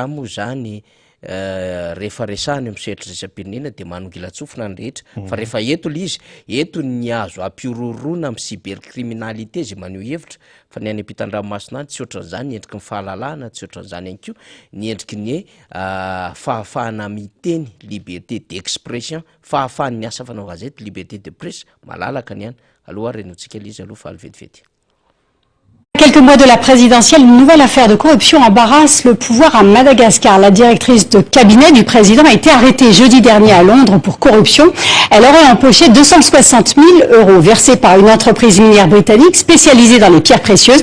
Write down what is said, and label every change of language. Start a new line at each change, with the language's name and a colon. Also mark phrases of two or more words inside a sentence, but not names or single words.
Malagasy: moa zany rehefa resahany amin'ny sehatra raisam-pirenena de manongilatsofina ny rehetra fa rehefa eto le izy eto ny azo ampirorona amin'ny cybercriminalité zay maneho hevitra fa ny any ampitan-dranomasina any tsy ohatran'izany endriky ny fahalalahana tsy ohatran'izany ihany koa ny endriky ny fahafahana miteny
French: liberté d'expression
Malagasy: fahafahany asa fanao gazety
French: liberté de presse
Malagasy: malalaka ny any aloha renotsika le izy aloha fa alivetivety.
French: Quelques mois de la présidentielle, une nouvelle affaire de corruption embarrasse le pouvoir à Madagascar. La directrice de cabinet du président a été arrêtée jeudi dernier à Londres pour corruption. Elle aurait empoché 260 000 € versés par une entreprise minière britannique spécialisée dans les pierres précieuses.